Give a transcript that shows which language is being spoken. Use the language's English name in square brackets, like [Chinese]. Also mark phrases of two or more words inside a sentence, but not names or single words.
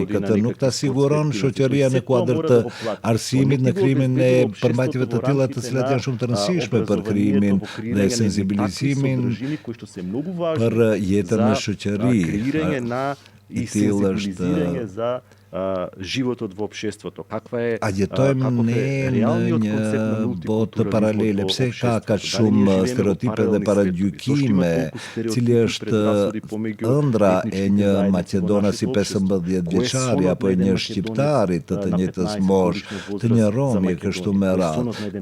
[Albanian] Këtë nuk ta siguron shoqëria në kuadër të arsimit në krimin e përmbajtjeve të tilla, të cilat janë shumë të rëndësishme për krimin dhe sensibilizimin për jetën në shoqëri. I tillë është [Macedonian] животот во општеството. [Albanian] A jetojmë ne në një botë paralele, pse ka kaq shumë stereotipe dhe paragjykime, cili është ëndra e një Maqedonasi 15 vjeçari apo e një shqiptari të njëjtës moshë, të një romi kështu me radhë.